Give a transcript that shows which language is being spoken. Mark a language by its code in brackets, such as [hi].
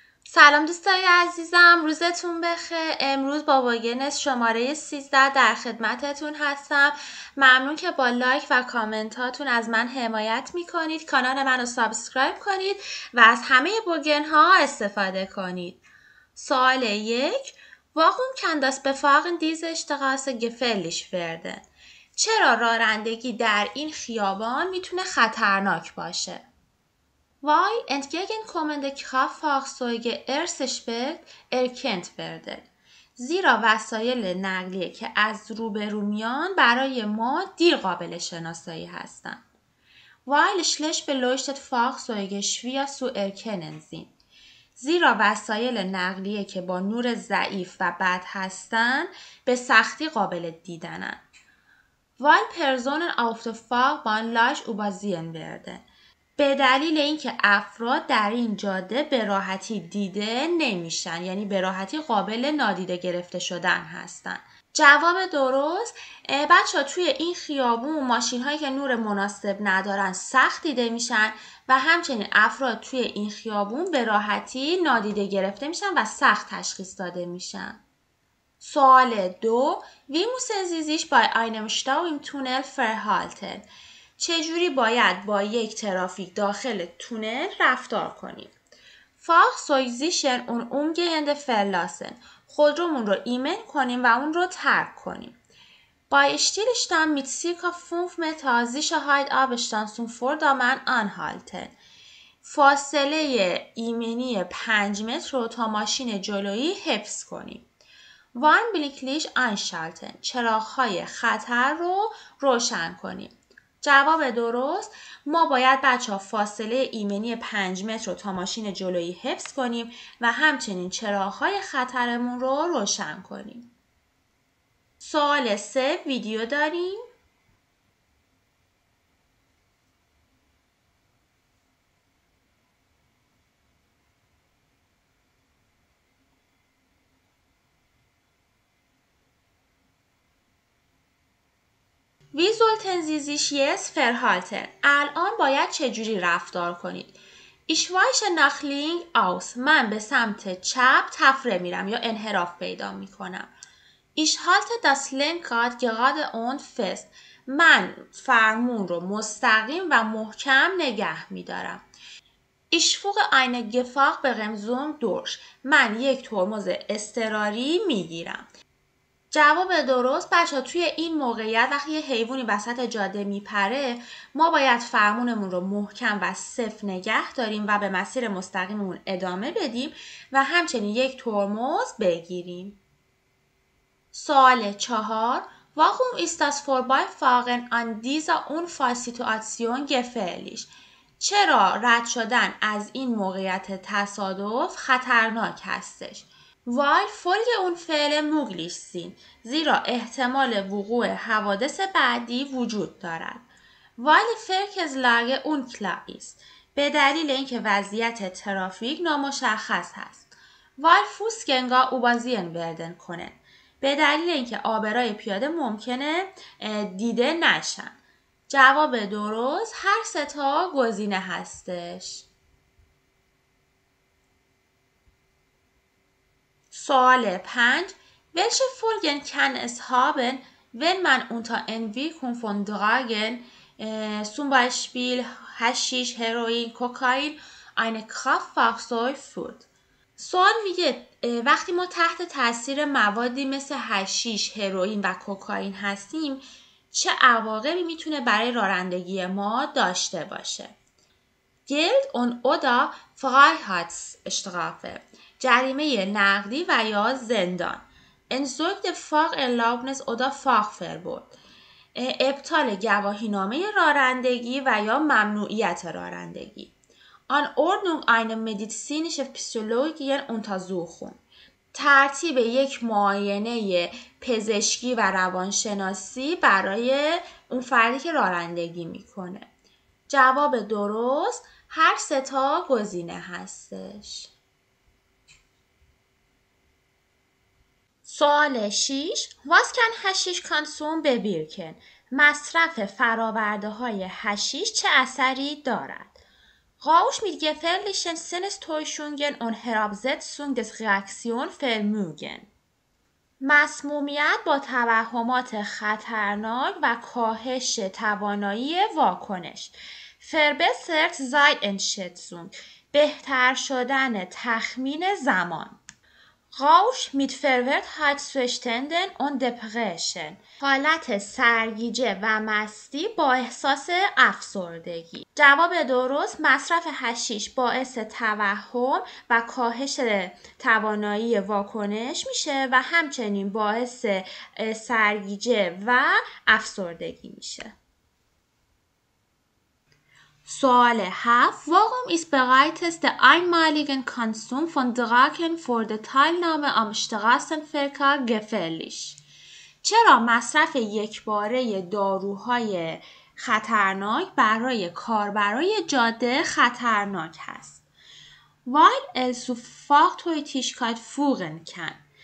[fa] سلام دوستای عزیزم، روزتون بخیر. امروز با واگنس شماره 13 در خدمتتون هستم. ممنون که با لایک و کامنتاتون از من حمایت میکنید. کانال منو سابسکرایب کنید و از همه واگن ها استفاده کنید. سوال 1. [de] Warum kann das Befahren dieser Straße gefährlich werden؟ [fa] چرا رانندگی در این خیابان میتونه خطرناک باشه؟ [de] Weil entgegenkommende Kraftfahrzeuge erst spät erkannt werden. [fa] زیرا وسایل نقلیه که از روبرو میان برای ما دیر قابل شناسایی هستند. [de] Weil schlecht beleuchtete Fahrzeuge schwer zu erkennen sind. [fa] زیرا وسایل نقلیه که با نور ضعیف و بد هستند به سختی قابل دیدنند. [de] Weil Personen auf der Fahrbahn leicht übersehen werden. [fa] به دلیل اینکه افراد در این جاده به راحتی دیده نمیشن، یعنی به راحتی قابل نادیده گرفته شدن هستن. جواب درست. بچه ها توی این خیابون ماشین هایی که نور مناسب ندارن سخت دیده میشن و همچنین افراد توی این خیابون به راحتی نادیده گرفته میشن و سخت تشخیص داده میشن. سوال 2. [de] Wie müssen Sie sich bei einem Stau im Tunnel verhalten؟ [fa] چجوری باید با یک ترافیک داخل تونل رفتار کنیم؟ [de] Fahrzeugsischen und umgehende verlassen. [fa] خودرومون رو ایمن کنیم و اون رو ترک کنیم. [de] Bei Stillstand mit ca. 5 Meter Sicherheit Abstand zum Vordermann anhalten. [fa] فاصله ایمنی 5 متر رو تا ماشین جلویی حفظ کنیم. [de] Warnblinklicht einschalten. [fa] چراغ‌های خطر رو روشن کنیم. جواب درست. ما باید بچه‌ها فاصله ایمنی 5 متر رو تا ماشین جلویی حفظ کنیم و همچنین چراغ‌های خطرمون رو روشن کنیم. سوال 3 ویدیو داریم. [de] Wie sollten Sie sich jetzt verhalten؟ [fa] الان باید چجوری رفتار کنید؟ [de] Ich weiche nach links aus. [fa] من به سمت چپ تفره میرم یا انحراف پیدا میکنم. [de] Ich halte das Lenkrad gerade und fest. [fa] من فرمون رو مستقیم و محکم نگه میدارم. [de] Ich führe eine Gefahrbremsung durch. [fa] من یک ترمز اضطراری میگیرم. جواب درست. بچه توی این موقعیت وقتی یه حیوانی وسط جاده میپره ما باید فرمونمون رو محکم و صفر نگه داریم و به مسیر مستقیممون ادامه بدیم و همچنین یک ترمز بگیریم. سوال 4. [de] Warum ist das Vorbeifahren an dieser Unfallsituation gefährlich؟ [fa] چرا رد شدن از این موقعیت تصادف خطرناک هستش؟ [de] Weil Folgeunfälle möglich sind. [fa] زیرا احتمال وقوع حوادث بعدی وجود دارد. [de] Weil Verkehrslage unklar ist. [fa] به دلیل اینکه وضعیت ترافیک نامشخص هست. [de] Weil Fußgänger übersehen werden können. [fa] به دلیل اینکه عابرای پیاده ممکنه دیده نشن. جواب درست. هر سه تا گزینه هستش. سوال 5. [de] Welche Folgen kann es haben, wenn man unter Einwirkung von Drogen, zum Beispiel Haschisch, Heroin, Kokain, eine Kraftfahrzeug führt؟ [fa] سوال میگه وقتی ما تحت تاثیر موادی مثل حشیش، هروئین و کوکائین هستیم چه عواقبی میتونه برای رانندگی ما داشته باشه؟ [de] Geld und oder Freiheitsstrafe. [fa] جریمه نقدی و یا زندان. [de] Entzogen Fahrerlaubnis oder Fahrverbot. [fa] ابطال گواهینامه رانندگی و یا ممنوعیت رانندگی. [de] Anordnung einer medizinischen psychologischen Untersuchung. [fa] ترتیب یک معاینه پزشکی و روانشناسی برای اون فردی که رانندگی میکنه. جواب درست. هر سه تا گزینه هستش. سوال 6. [de] Was kann Haschisch-Konsum bewirken؟ [fa] مصرف فراورده های حشیش چه اثری دارد؟ [de] Rausch mit gefährlichen Sinnestäuschungen und Herabsetzung des Reaktionsvermögens. [fa] مسمومیت با توهمات خطرناک و کاهش توانایی واکنش. [de] Verbessert Zeiteinschätzung. [fa] بهتر شدن تخمین زمان. [de] Rausch mit Verwirrtheitszuständen und Depression. [fa] حالت سرگیجه و مستی با احساس افسردگی. جواب درست: مصرف حشیش باعث توهم و کاهش توانایی واکنش میشه و همچنین باعث سرگیجه و افسردگی میشه. سوال 7. [de] Warum ist bereits der einmalige Konsum von Drogen für die Teilnahme am Straßenverkehr gefährlich؟ [fa] چرا مصرف یکباره داروهای خطرناک برای کاربرای جاده خطرناک هست؟ [de] Weil es zu Fahrtätigkeit führen kann.